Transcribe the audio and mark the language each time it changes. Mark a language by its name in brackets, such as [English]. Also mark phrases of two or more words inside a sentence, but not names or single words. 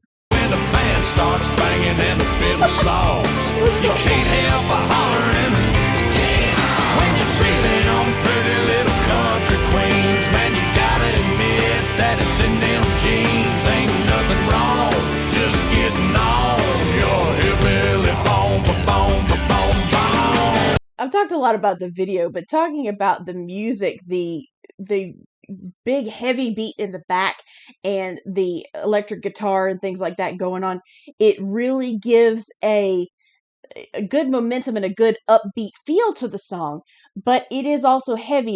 [English] When the band starts banging and the fiddle saws, you can't help but hollering when you see them pretty little country queens. Man, you gotta admit that it's in them jeans. Ain't nothing wrong, just getting on your hillbilly bone, ba-bone, ba-bone, bone. I've talked a lot about the video, but talking about the music, the big heavy beat in the back and the electric guitar and things like that going on, it really gives a good momentum and a good upbeat feel to the song, but it is also heavy.